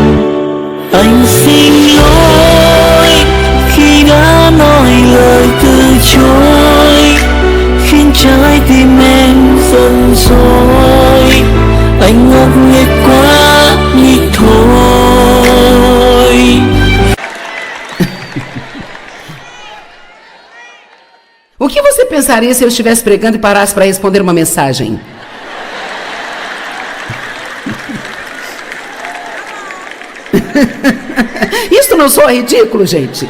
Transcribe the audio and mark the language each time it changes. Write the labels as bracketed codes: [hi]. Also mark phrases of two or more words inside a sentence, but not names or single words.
[vi] Anh xin lỗi khi đã nói lời từ chối, khiến trái tim em giận dỗi. Anh ngốc nghếch quá đi thôi. [pt] O que você pensaria se eu estivesse pregando e parasse para responder uma mensagem? Isso não soa ridículo, gente?